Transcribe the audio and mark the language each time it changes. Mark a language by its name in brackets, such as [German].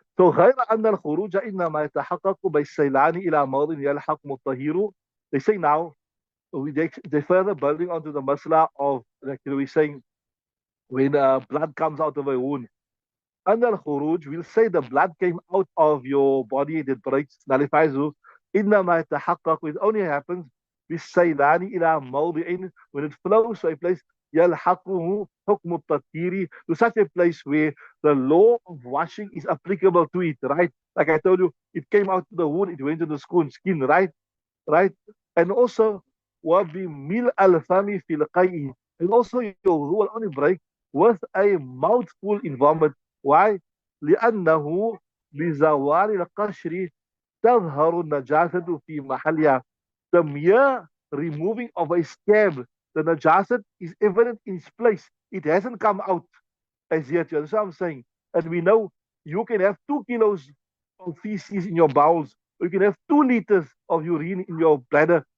[Arabic] So غير أن الخروج إنما يتحقق بالسيلان إلى موضع يلحق مطهر. [English] They say now they further building onto the masla of like we saying when blood comes out of a wound. Under khuruj, we'll say the blood came out of your body, it breaks, nullifies you. [Arabic] إنما يتحقق, [English] it only happens [Arabic] بالسيلان إلى موضع, [English] when it flows to a place [Arabic] يلحقه حكم التطهير, [English] to such a place where the law of washing is applicable to it, right? Like I told you, it came out to the wound, it went to the skin, right? Right? And also, [Arabic] وبملء الفم في القيء, [English] and also you will only break with a mouthful in vomit. Why? [Arabic] لأنه بزوال القشر تظهر النجاسة في محلها. [English] The mere removing of a scab, the najasat is evident in its place. It hasn't come out as yet. You understand what I'm saying? And we know you can have 2 kilos of feces in your bowels, or you can have 2 liters of urine in your bladder.